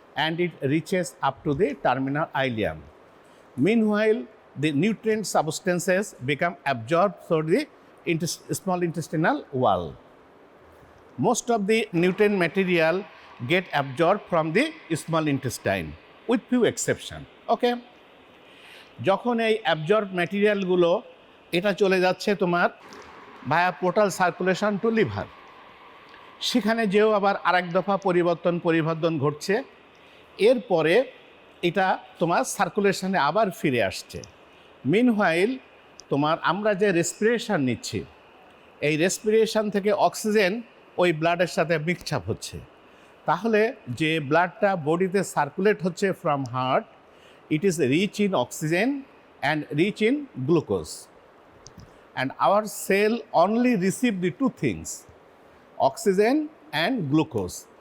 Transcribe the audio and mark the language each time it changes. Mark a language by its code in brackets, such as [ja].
[en] and it reaches up to the terminal ileum. Meanwhile, the nutrient substances become absorbed through the small intestinal wall. Most of the nutrient material get absorbed from the small intestine with few exception. Okay? [bn] যখন এই absorb ম্যাটেরিয়ালগুলো এটা চলে যাচ্ছে তোমার ভায়া portal circulation two liver, সেখানে যেও আবার আরেক দফা পরিবর্তন ঘটছে, এরপরে এটা তোমার সার্কুলেশনে আবার ফিরে আসছে। মিনহোয়াইল তোমার আমরা যে রেসপিরেশন নিচ্ছি, এই রেসপিরেশন থেকে অক্সিজেন ওই ব্লাডের সাথে মিক্স আপ হচ্ছে। তাহলে যে ব্লাডটা বডিতে সার্কুলেট হচ্ছে from heart, [en] it is rich in oxygen and rich in glucose, and our cell only receive the two things, oxygen and glucose.